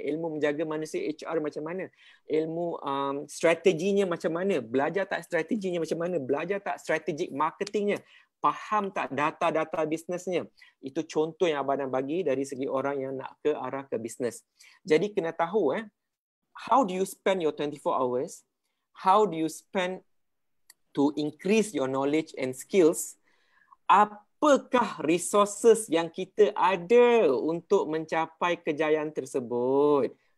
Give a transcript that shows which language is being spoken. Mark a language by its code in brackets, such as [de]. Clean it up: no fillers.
[ms] Ilmu menjaga manusia HR macam mana? Ilmu strateginya macam mana? Belajar tak strateginya macam mana? Belajar tak strategic marketingnya? Faham tak data-data bisnesnya? Itu contoh yang Abang Adam bagi dari segi orang yang nak ke arah ke bisnes. Jadi kena tahu [en] how do you spend your 24 hours? How do you spend to increase your knowledge and skills? [ms] Apakah resources yang kita ada untuk mencapai kejayaan tersebut?